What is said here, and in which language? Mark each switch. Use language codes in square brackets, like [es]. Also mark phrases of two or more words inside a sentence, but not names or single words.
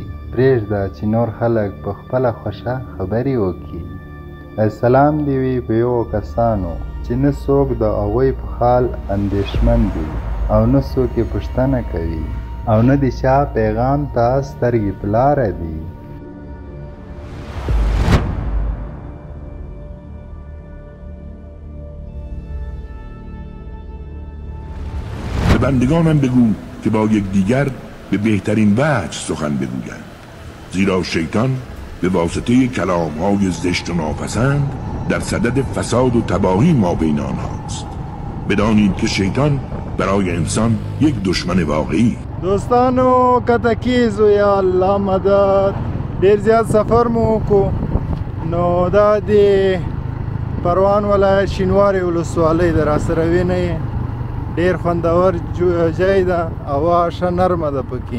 [ps] پرېږده چې نور خلک په خپله خوښه خبرې وکړي. سلام دې وي په یوه کسانو چې نه څوک د هغوی په حال اندېښمن دي او نه څوک یې پوښتنه کوي او نه د چا پیغام ته سترګې په لاره دي. [fa] به بندگانم بگو که با یکدیگر به بهترین وجه سخن بگویند، زیرا شیطان به واسطه کلام‌های زشت و ناپسند در صدد فساد و تباهی ما بین آنهاست. بدانید که شیطان برای انسان یک دشمن واقعی. [ps] دوستانو کته کیږو، یا الله مدد. ډېر زیات سفر مو وکړو. نو دا د پروان ولایت شینواري ولسوالۍ ده، راسره وینئ. ډېر خوندور ځای ده، هوا ښه نرمه ده پکې.